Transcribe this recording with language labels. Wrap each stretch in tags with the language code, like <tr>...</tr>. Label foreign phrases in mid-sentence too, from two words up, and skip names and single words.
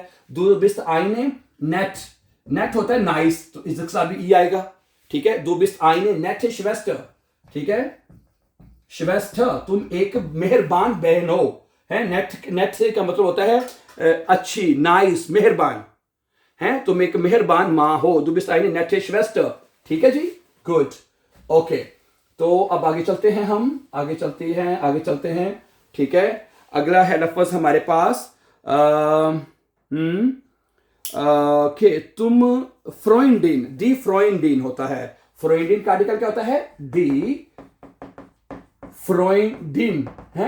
<de>du bist eine nett,</de> <hi>नेट होता है नाइस, तो इसके साथ भी ई आएगा, ठीक है।</hi> <de>du bist eine nett</de> <hi>है श्वेस्टर, ठीक है। श्वेस्टर तुम एक मेहरबान बहन हो, है। नेट, नेट से का मतलब होता है अच्छी, नाइस, मेहरबान, है। तुम एक मेहरबान माँ हो,</hi> <de>du bist eine nette Schwester,</de> <hi>ठीक है जी,</hi> <en>good, OK.</en> <hi>तो अब आगे चलते हैं, हम आगे चलते हैं, ठीक है। अगला है लफ्ज हमारे पास ओके, तुम फ्रोइंडिन,</hi> <de>die Freundin</de> <hi>होता है, फ्रोइंडिन का आर्टिकल क्या होता है,</hi> <de>die Freundin,</de> <hi>है।</hi>